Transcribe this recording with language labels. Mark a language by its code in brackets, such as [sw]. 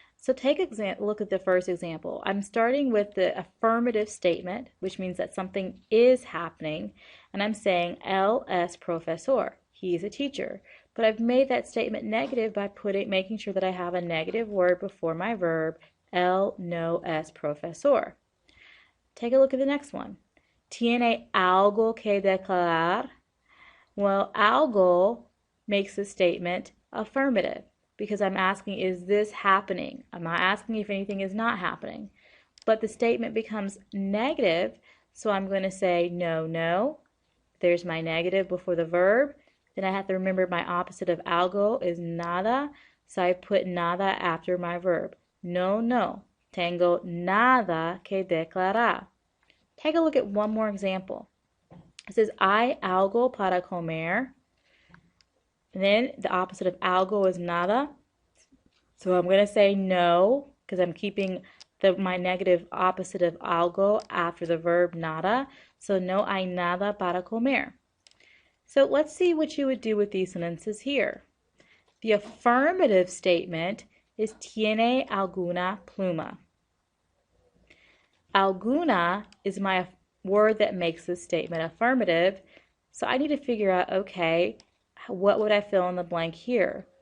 [en] So take a look at the first example. I'm starting with the affirmative statement, which means that something is happening, and I'm saying [es] él es profesor. [en] He is a teacher. But I've made that statement negative by making sure that I have a negative word before my verb, [es] él no es profesor. [en] Take a look at the next one. [es] ¿Tiene algo que declarar? [en] Well, algo makes the statement affirmative because I'm asking, is this happening? I'm not asking if anything is not happening. But the statement becomes negative, so I'm going to say no, no. There's my negative before the verb. Then I have to remember my opposite of algo is nada, so I put nada after my verb. [es] No, no. Tengo nada que declarar. [en] Take a look at one more example. It says, [es] ¿hay algo para comer? [en] And then the opposite of algo is nada. So I'm going to say no, because I'm keeping my negative opposite of algo after the verb nada. [es] So no hay nada para comer. [en] So let's see what you would do with these sentences here. The affirmative statement is [es] tiene alguna pluma. [en] Alguna is my word that makes this statement affirmative, so I need to figure out, okay, what would I fill in the blank here?